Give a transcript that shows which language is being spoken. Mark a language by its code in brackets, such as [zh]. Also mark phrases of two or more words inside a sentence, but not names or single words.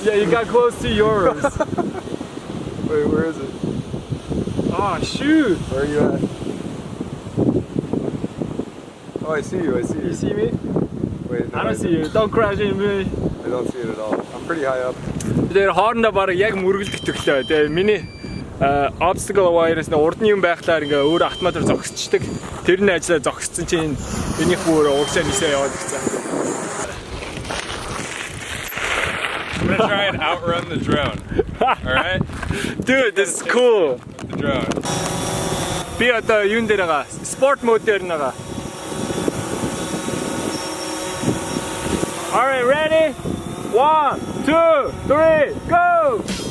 [en] Yeah, you got close to yours. Wait, where is it? Oh, shoot! Where are you at? Oh, I see you. You see me? Wait, no, I don't see you. Don't crash into me. I don't see it at all. I'm pretty high up. [mn] Тэр хоорондоо бараг яг мөргөлдөх төглөө. Тэгээ миний [en] obstacle wire- [mn] с урдны юм байхлаар ингээ өөр автоматар зогсчихдаг. Тэр нь ажиллаа зогссон чинь энийх бүр угсаа нисээ яваад гисэн. [en] I'm gonna try and outrun the drone. Alright? Dude, this is cool. The drone. [mn] Би одоо юун дээр байгаа? [en] Sport mode [mn] дээр байгаа. [en] Alright, ready? 1, 2, 3, go!